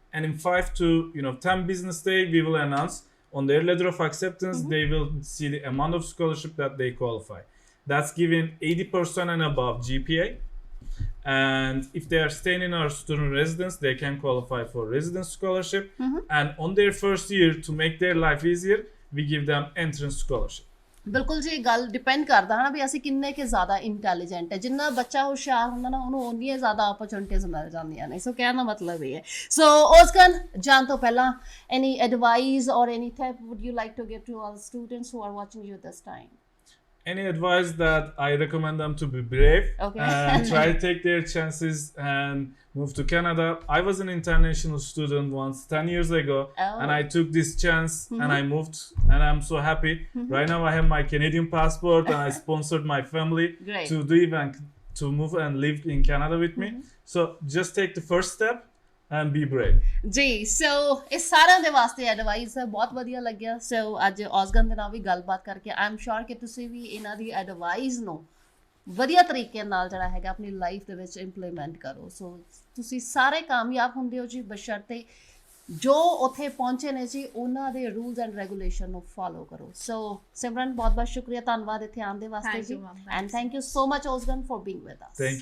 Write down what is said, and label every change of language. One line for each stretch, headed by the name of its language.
English: And in 5 to 10 business days, we will announce on their letter of acceptance, they will see the amount of scholarship that they qualify. That's given 80% and above GPA. And if they are staying in our student residence, they can qualify for residence scholarship. And on their first year, to make their life easier, we give them entrance scholarship.
Punjabi: ਬਿਲਕੁਲ ਜੀ ਗੱਲ depend ਕਰਦਾ ਹੈ ਨਾ ਵੀ ਅਸੀਂ ਕਿੰਨੇ ਕਿ ਜ਼ਿਆਦਾ ਇੰਟੈਲੀਜੈਂਟ ਹੈ ਜਿੰਨਾ ਬੱਚਾ ਹੁਸ਼ਿਆਰ ਹੁੰਦਾ ਨਾ ਉਹਨੂੰ ਓਨੀਆਂ ਜ਼ਿਆਦਾ ਓਪਰਚੁਨਿਟੀਜ਼ ਮਿਲ ਜਾਂਦੀਆਂ ਨੇ ਸੋ ਕਹਿਣ ਦਾ ਮਤਲਬ ਇਹ ਹੈ ਸੋ ਉਸਕਨ ਜਾਣ ਤੋਂ ਪਹਿਲਾਂ
English: Any advice or any tip would you like to give to all students who are watching you this time Any advice that I recommend them to be brave and try to take their chances and move to Canada. I was an international student once 10 years ago and I took this chance and I moved and I'm so happy. Right now I have my Canadian passport and I sponsored my family to move and live in Canada with me. So just take the first step and be brave.
Punjabi: ਜੀ ਸੋ ਇਸ ਸਾਰਿਆਂ ਦੇ ਵਾਸਤੇ advice ਬਹੁਤ ਵਧੀਆ ਲੱਗਿਆ ਸੋ ਅੱਜ ਔਸਗਨ ਦੇ ਨਾਲ ਵੀ ਗੱਲਬਾਤ ਕਰਕੇ
English: I am sure
Punjabi: ਕਿ ਤੁਸੀਂ ਵੀ ਇਹਨਾਂ ਦੀ ਐਡਵਾਈਸ ਨੂੰ ਵਧੀਆ ਤਰੀਕੇ ਨਾਲ ਜਿਹੜਾ ਹੈਗਾ ਆਪਣੀ ਲਾਈਫ ਦੇ ਵਿੱਚ ਇੰਪਲੀਮੈਂਟ ਕਰੋ ਸੋ ਤੁਸੀਂ ਸਾਰੇ ਕਾਮਯਾਬ ਹੁੰਦੇ ਹੋ ਜੀ ਬਸ਼ਰਤੇ ਜੋ ਉੱਥੇ ਪਹੁੰਚੇ ਨੇ ਜੀ ਉਹਨਾਂ ਦੇ ਰੂਲਸ ਐਂਡ ਰੈਗੂਲੇਸ਼ਨ ਨੂੰ ਫੋਲੋ ਕਰੋ ਸੋ ਸਿਮਰਨ ਬਹੁਤ ਬਹੁਤ ਸ਼ੁਕਰੀਆ ਧੰਨਵਾਦ ਇੱਥੇ ਆਉਣ ਦੇ ਵਾਸਤੇ ਜੀ
English: and thank you so much ਔਸਗਨ for being with us